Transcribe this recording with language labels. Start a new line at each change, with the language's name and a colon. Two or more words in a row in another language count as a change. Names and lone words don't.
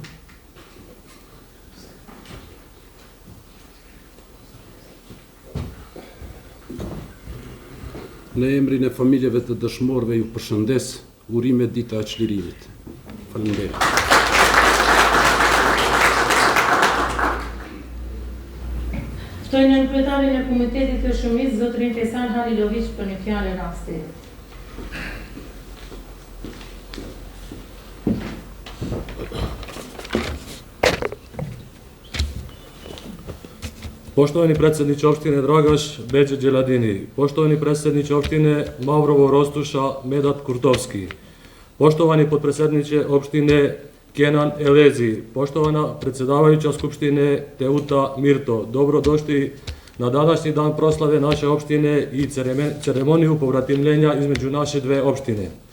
Albanian: Në emrin e familjeve të dëshmorëve ju përshëndes urime dita e çlirimit. Faleminderit. Ftoj në kryetarin e Komitetit të Shumicës, zotrin Fejsal Halilović, për një fjalë rasti.
Bosnian: Poštovani predsjedniče opštine Dragaš Bexhet Xheladini, poštovani predsjedniče opštine Mavrovo Rostuša Medat Kurtovski, poštovani potpredsjedniče opštine Kenan Elezi, poštovana predsjedavajuća Skupštine Teuta Mirto, dobrodošli na današnji dan proslave naše opštine i ceremoniju povratimljenja između naše dve opštine.